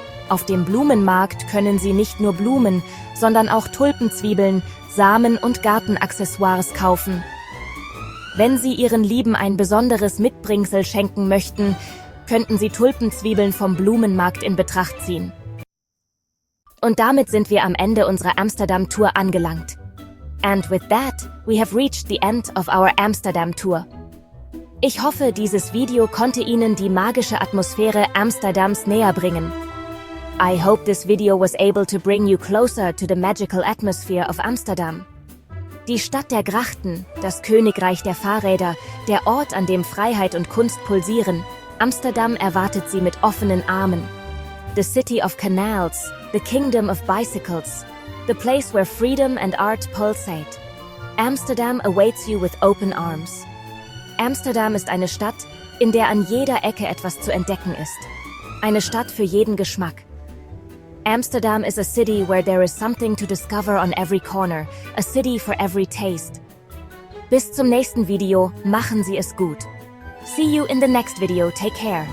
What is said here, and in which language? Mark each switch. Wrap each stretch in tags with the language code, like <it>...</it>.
<de>Auf dem Blumenmarkt können Sie nicht nur Blumen, sondern auch Tulpenzwiebeln, Samen und Gartenaccessoires kaufen. Wenn Sie Ihren Lieben ein besonderes Mitbringsel schenken möchten, könnten Sie Tulpenzwiebeln vom Blumenmarkt in Betracht ziehen. Und damit sind wir am Ende unserer Amsterdam-Tour angelangt.</de> <en>And with that, we have reached the end of our Amsterdam Tour.</en> <de>Ich hoffe, dieses Video konnte Ihnen die magische Atmosphäre Amsterdams näher bringen.</de> <en>I hope this video was able to bring you closer to the magical atmosphere of Amsterdam.</en> <de>Die Stadt der Grachten, das Königreich der Fahrräder, der Ort, an dem Freiheit und Kunst pulsieren. Amsterdam erwartet Sie mit offenen Armen.</de> <en>The city of canals, the kingdom of bicycles, the place where freedom and art pulsate. Amsterdam awaits you with open arms.</en> <de>Amsterdam ist eine Stadt, in der an jeder Ecke etwas zu entdecken ist. Eine Stadt für jeden Geschmack.</de> <en>Amsterdam is a city where there is something to discover on every corner, a city for every taste.</en> <de>Bis zum nächsten Video, machen Sie es gut.</de> <en>See you in the next video, take care.</en>